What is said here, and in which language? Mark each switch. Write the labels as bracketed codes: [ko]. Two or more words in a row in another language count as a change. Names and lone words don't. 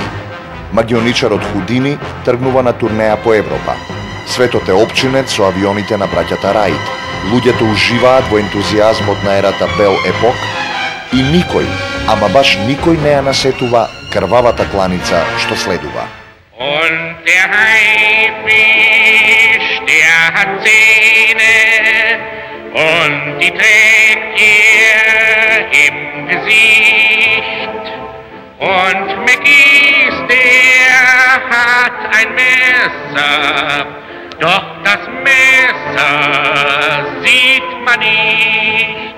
[mk] Магионичарот Худини тргнува на турнеја по Европа. Светот е опчинет со авионите на браќата Раид. Луѓето уживаат во ентузијазмот на ерата Бел Епок и никој, ама баш никој не ја насетува крвавата кланица што следува. [de] Und der Haifisch, der hat Zähne und die trägt er im Gesicht. Und Mackies, der hat ein Messer, doch das Messer sieht man nicht.